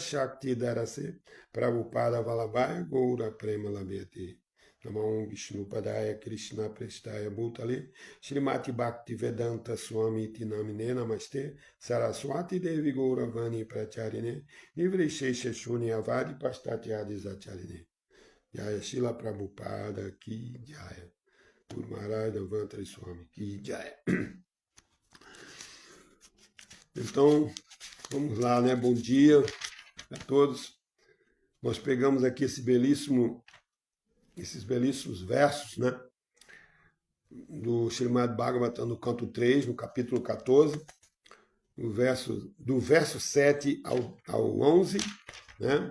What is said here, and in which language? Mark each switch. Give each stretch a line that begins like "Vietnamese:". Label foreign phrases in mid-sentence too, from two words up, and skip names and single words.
Sanskrit: Shakti Darase Prabhupada Vallabhaya Goura Prema Labhyate Namo Vishnupadaya Krishna Prestaya Bhutale Shrimati Bhakti Vedanta Swami Tinamine Namaste Saraswati Devi Goura Vani Pracharine Nivrishesha Shuni Avadi Pastatyadi Zacharine Jaya Shila Prabhupada Ki Jaya Guru Maharaj Devantari Swami Ki Jaya.
Portuguese: Então, Vamos lá, né? Bom dia a todos. Nós pegamos aqui esses belíssimos versos, né? Do Srimad Bhagavatam, no canto 3, no capítulo 14, do verso 7 ao 11, né?